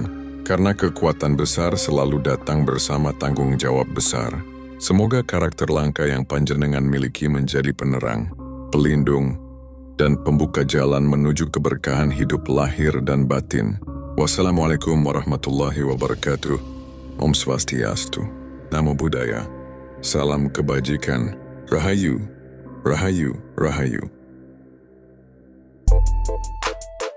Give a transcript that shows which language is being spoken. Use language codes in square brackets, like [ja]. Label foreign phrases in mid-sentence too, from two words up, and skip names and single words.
[id] Karena kekuatan besar selalu datang bersama tanggung jawab besar. Semoga karakter langka yang panjenengan miliki menjadi penerang, pelindung, dan pembuka jalan menuju keberkahan hidup lahir dan batin. [ar] والسلام عليكم ورحمة الله وبركاته. [ban] Om Swastiastu. [pi] Namo Buddhaya. [id] Salam kebajikan. [ban] Rahayu, Rahayu, Rahayu.